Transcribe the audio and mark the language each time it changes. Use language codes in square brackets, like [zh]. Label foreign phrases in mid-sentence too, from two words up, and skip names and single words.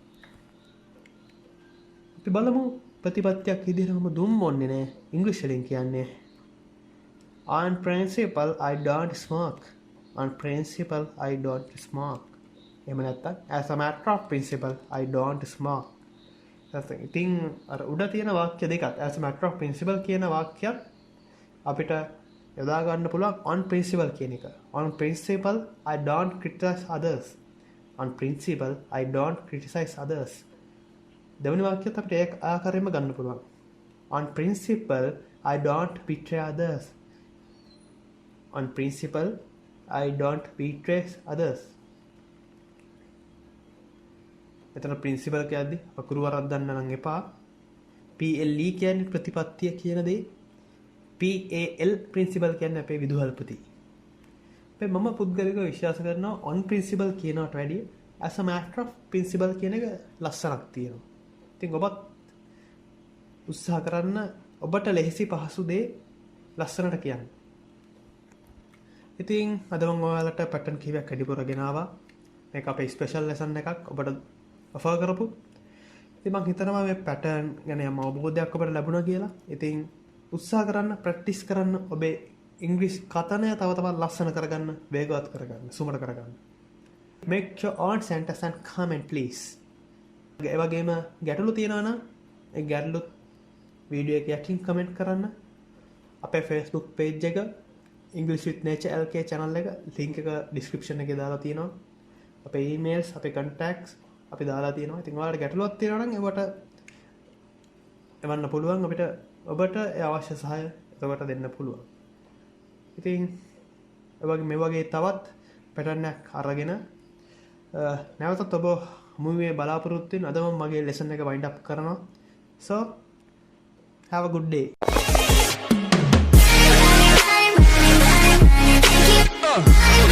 [si] අපි බලමු ප්‍රතිපත්තියක් විදිහට මම දුම් බොන්නේ නැහැ. ඉංග්‍රීසි වලින් කියන්නේ [en] on principle I don't smoke. On principle I don't smoke. [si] එහෙම නැත්නම් [en] as a matter of principle I don't smoke. [si] ඉතින් අර උඩ තියෙන වාක්‍ය දෙකත් [en] as a matter of principle [si] කියන වාක්‍යයක් අපිට යොදා ගන්න පුළුවන් [en] on principle [si] කියන එක. [en] On principle I don't criticize others. On principle I don't criticize others. [si] දෙවෙනි වාක්‍යයත් අපිට ඒ ආකාරයෙන්ම ගන්න පුළුවන්. [en] On principle I don't betray others. On principle I don't betray others. [si] එතන ප්‍රින්සිපල් කියද්දි අකුරු වරද්දන්න නම් එපා. PLE කියන්නේ ප්‍රතිපත්තිය කියන දේ. PAL ප්‍රින්සිපල් කියන්නේ අපේ විදුහල්පති. මම පුද්ගලිකව විශ්වාස කරනවා [en] on principle [si] කියනවට වැඩිය [en] as a matter of principle [si] කියන එක ලස්සනක් තියෙනවා. ඉතින් ඔබත් උත්සාහ කරන්න ඔබට ලෙහෙසි පහසු දේ ලස්සනට කියන්න. ඉතින් අද මම ඔයාලට පැටර්න් කීපයක් වැඩිපුර ගෙනාවා. මේක අපේ [en] special lesson [si] එකක් ඔබට ඔෆර් කරපු. ඉතින් මම හිතනවා මේ පැටර්න් ගැන යම් අවබෝධයක් ඔබට ලැබුණා කියලා. ඉතින් උත්සාහ කරන්න, ප්‍රැක්ටිස් කරන්න, ඔබේ ඉංග්‍රීසි කතනය තව තවත් ලස්සන කරගන්න, වේගවත් කරගන්න, සුමට කරගන්න. [en] Make your own sentence and comment please. [si] ඒ වගේම ගැටලු තියෙනවා නම් ඒ ගැටලු වීඩියෝ එක යටින් කමෙන්ට් කරන්න. අපේ [en] Facebook page [si] එක English with Nature LK channel එක link එක description එකේ දාලා තියෙනවා. අපේ emails, අපේ contacts අපි දාලා තියෙනවා. ඉතින් ඔයාලට ගැටලුවක් තියෙනවා නම් ඒවට එවන්න පුළුවන්. අපිට ඔබට ඒ අවශ්‍ය සහාය ඔබට දෙන්න පුළුවන්. ඉතින් මේ වගේ තවත් පැටර්න් එකක් අරගෙන නැවතත් ඔබ මුවේ බලාපොරොත්තු වෙන අද මම මගේ ලෙසන් එක [en] wind up [si] කරනවා. [en] So have a good day.